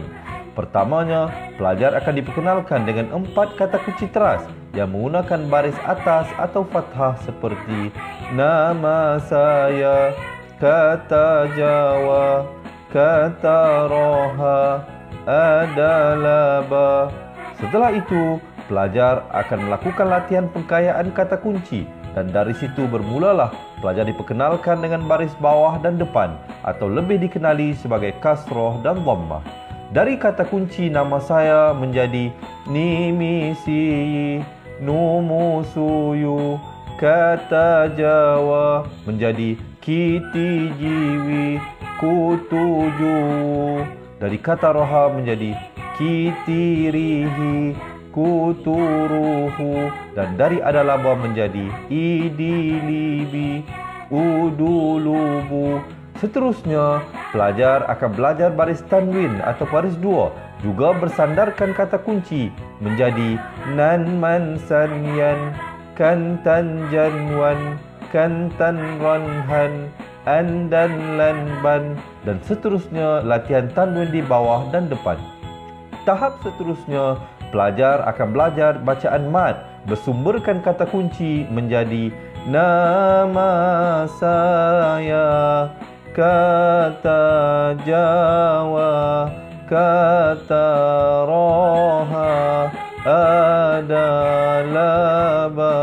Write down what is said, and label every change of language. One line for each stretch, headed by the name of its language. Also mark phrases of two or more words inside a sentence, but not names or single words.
Malay: Pertamanya, pelajar akan diperkenalkan dengan 4 kata kunci teras yang menggunakan baris atas atau fathah seperti nama saya, kata Jawa, kata Roha, adalah ba. Setelah itu, pelajar akan melakukan latihan pengkayaan kata kunci, dan dari situ bermulalah pelajar diperkenalkan dengan baris bawah dan depan atau lebih dikenali sebagai kasroh dan dhammah. Dari kata kunci nama saya menjadi nimisi, numusuyu, kata Jawa menjadi kiti jiwi, kutuju. Dari kata roha menjadi kitirihi, kuturuhu. Dan dari adalaba menjadi idilibi, udulubu. Seterusnya, pelajar akan belajar baris tanwin atau baris dua, juga bersandarkan kata kunci menjadi nan man sanyan, kantan janwan, kantan ranhan, andan lanban, dan seterusnya latihan tanwin di bawah dan depan. Tahap seterusnya, pelajar akan belajar bacaan mad bersumberkan kata kunci menjadi nama saya, kata Jawa, kata Roha, adalah